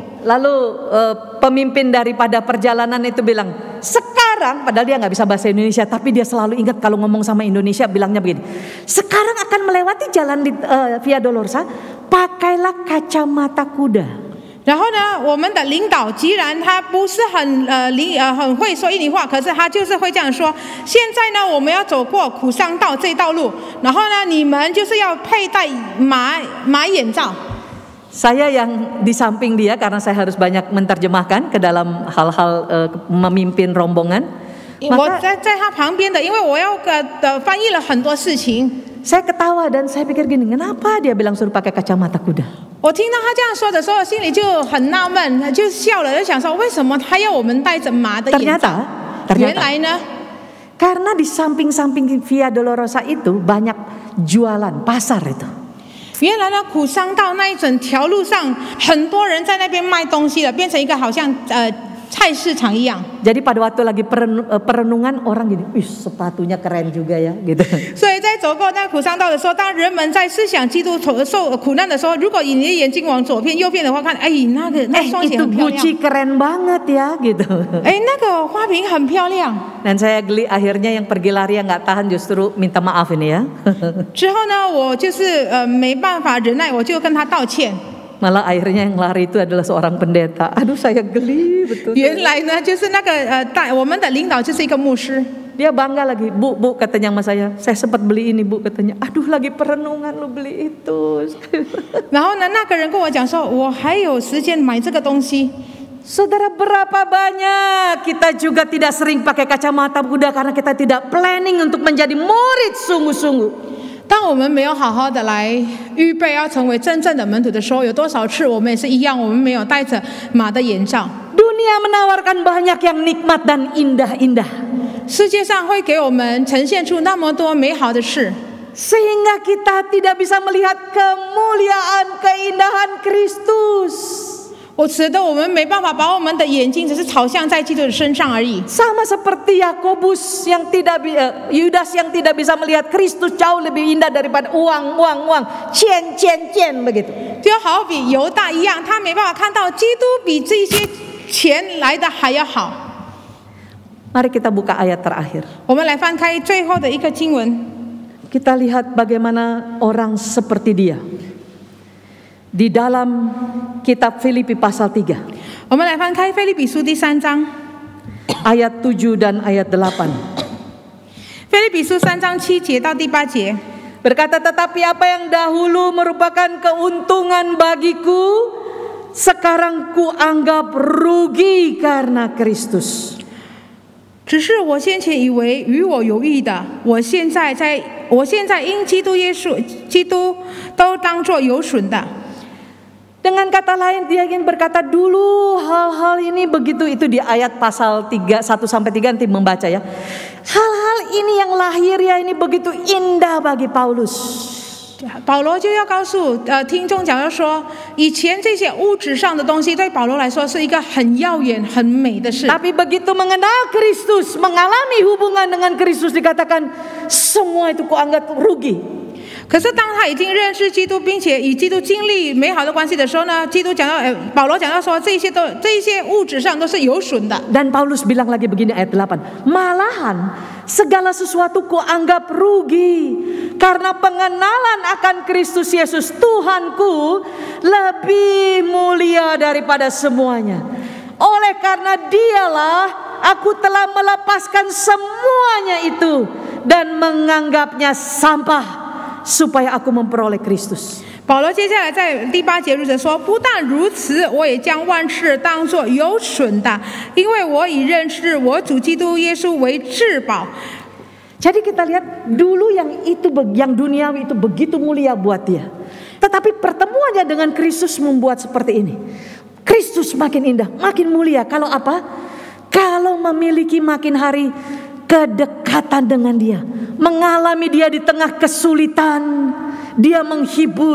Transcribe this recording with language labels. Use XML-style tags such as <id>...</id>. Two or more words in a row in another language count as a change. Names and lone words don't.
<id>Lalu pemimpin daripada perjalanan itu bilang, sekarang, padahal dia nggak bisa bahasa Indonesia, tapi dia selalu ingat kalau ngomong sama Indonesia bilangnya begini, sekarang akan melewati jalan di Via Dolorosa, pakailah kacamata kuda.</id> <zh>然后呢，我们的领导既然他不是很会说印尼话，可是他就是会这样说。现在呢，我们要走过苦伤道这道路，然后呢，你们就是要佩戴马眼罩。</zh> <id>Saya yang di samping dia karena saya harus banyak menerjemahkan ke dalam hal-hal memimpin rombongan.</id> <zh>我在他旁边的，因为我要翻译了很多事情。</zh> <id>Saya ketawa dan saya pikir gini, kenapa dia bilang suruh pakai kacamata kuda?</id> <zh>我听到他这样说的时候，心里就很纳闷，就笑了，就想说为什么他要我们戴着马的眼罩？原来呢，</zh> <id>karena di samping-samping Via Dolorosa itu banyak jualan pasar itu.</id> <zh>原来呢，苦伤道那一整条路上，很多人在那边卖东西了，变成一个好像菜市场一样。</zh> <id>Jadi pada waktu lagi perenungan orang gini, wih sepatunya keren juga ya, gitu.</id> <zh>所以在走过那苦伤道的时候，当人们在思想基督受苦难的时候，如果你的眼睛往左边、右边的话，看，哎，那双鞋 itu 很漂亮，</zh> <id>Gucci keren banget ya, gitu.</id> <zh>哎，那个花瓶很漂亮。</zh> <id>Dan saya geli akhirnya yang pergi lari yang nggak tahan justru minta maaf ini ya.</id> <zh>之后呢，我就是没办法忍耐，我就跟他道歉。</zh> <id>Malah akhirnya yang lari itu adalah seorang pendeta. Aduh saya geli betul.</id> <zh>原来呢，就是那个我们的领导就是一个牧师。</zh> <id>Dia bangga lagi, bu katanya sama saya sempat beli ini bu katanya. Aduh lagi perenungan lu beli itu.</id> <zh>然后呢，那个人跟我讲说，我还有时间买这个东西。</zh> <id>Saudara, berapa banyak kita juga tidak sering pakai kacamata kuda karena kita tidak planning untuk menjadi murid sungguh-sungguh.</id> <zh>当我们没有好好的来预备要成为真正的门徒的时候，有多少次我们也是一样，我们没有戴着马的眼罩。</zh> <id>Dunia menawarkan banyak yang nikmat dan indah-indah.</id> <zh>世界上会给我们呈现出那么多美好的事，</zh> <id>Sehingga kita tidak bisa melihat kemuliaan keindahan Kristus.</id> <zh>使得我们没办法把我们的眼睛只是朝向在基督的身上而已。</zh> <id>Sama seperti Yakobus yang Yudas yang tidak bisa melihat Kristus jauh lebih indah daripada uang, cien begitu.</id> <zh>就好比犹大一样，他没办法看到基督比这些钱来的还要好。</zh> <id>Mari kita buka ayat terakhir.</id> <zh>我们来翻开最后的一个经文，</zh> <id>Kita lihat bagaimana orang seperti dia. Di dalam kitab Filipi pasal 3.</id> <zh>我们来翻开腓立比书第3章，</zh> <id>Ayat 7 dan ayat 8.</id> <zh>腓立比书3章7节到第8节。</zh> <id>Berkata, tetapi apa yang dahulu merupakan keuntungan bagiku, sekarang kuanggap rugi karena Kristus.</id> <zh>只是我先前以为与我有益的，我现在因基督都当作有损的。</zh> <id>Dengan kata lain dia ingin berkata dulu hal-hal ini begitu, itu di ayat pasal 1 sampai 3 nanti membaca ya. Hal-hal ini yang lahir ya ini begitu indah bagi Paulus.</id> <zh>保罗就要告诉听众讲到说，以前这些物质上的东西对保罗来说是一个很耀眼、很美的事。</zh> <id>Tapi begitu mengenal Kristus, mengalami hubungan dengan Kristus, dikatakan semua itu kuanggap rugi.</id> <zh>可是当他已经认识基督，并且与基督经历美好的关系的时候呢，基督讲到保罗讲到说，这些物质上都是有损的。</zh> <id>Dan Paulus bilang lagi begini ayat 8, malahan segala sesuatu kuanggap rugi karena pengenalan akan Kristus Yesus Tuhanku lebih mulia daripada semuanya. Oleh karena dialah aku telah melepaskan semuanya itu dan menganggapnya sampah supaya aku memperoleh Kristus.</id> <zh>保罗接下来在第8节如此说，不但如此，我也将万事当作有损的，因为我已认识我主基督耶稣为至宝。</zh> <id>Jadi kita lihat dulu yang duniawi itu begitu mulia buat dia. Tetapi pertemuannya dengan Kristus membuat seperti ini. Kristus makin indah, makin mulia. Kalau apa? Kalau memiliki makin hari kedekatan dengan dia, mengalami dia di tengah kesulitan, dia menghibur.</id>